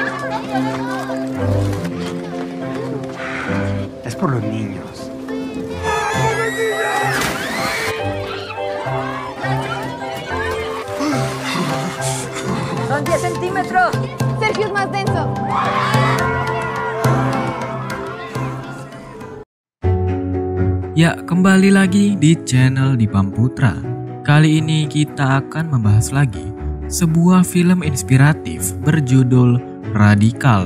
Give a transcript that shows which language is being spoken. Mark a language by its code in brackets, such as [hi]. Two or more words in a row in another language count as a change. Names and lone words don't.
[es] Es por los niños. Son 10 centímetros. Sergio es más denso. [id] Ya, kembali lagi di channel Dipam Putra. Kali ini kita akan membahas lagi sebuah film inspiratif berjudul Radikal.